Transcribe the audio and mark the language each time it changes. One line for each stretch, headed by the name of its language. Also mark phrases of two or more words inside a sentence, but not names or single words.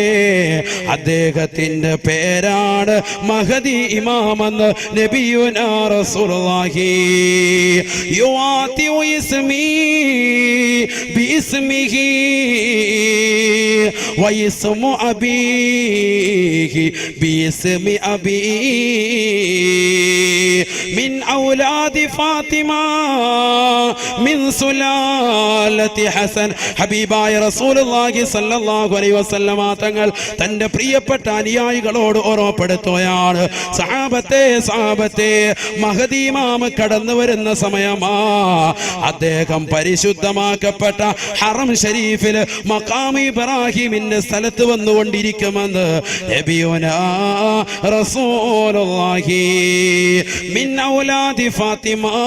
Malayalam: അദ്ദേഹത്തിന്റെ പേരാണ് മഹദി ഇമാമെന്ന്
Arabic: نبينا رسول الله. يواطئ اسمي باسمه واسم أبيه باسم أبي من أولاد فاطمة من سلالة حسن.
Malayalam: ഹബീബായ
Arabic: رسول الله صلى الله عليه وسلم
Malayalam: തങ്ങൾ തന്റെ പ്രിയപ്പെട്ട അനുയായികളോട് ഓർമ്മപ്പെടുത്തുകയാണ്, സഹാബത്തെ മഹദി ഇമാം കടന്നു വരുന്ന സമയമാ. അദ്ദേഹം പരിശുദ്ധമാക്കപ്പെട്ട ഹറം ഷരീഫിൽ മഖാം ഇബ്രാഹിമിന്റെ സ്ഥലത്ത് വന്നുകൊണ്ടിരിക്കുമെന്ന്
Arabic: نبينا رسول الله من أولاد فاطمة.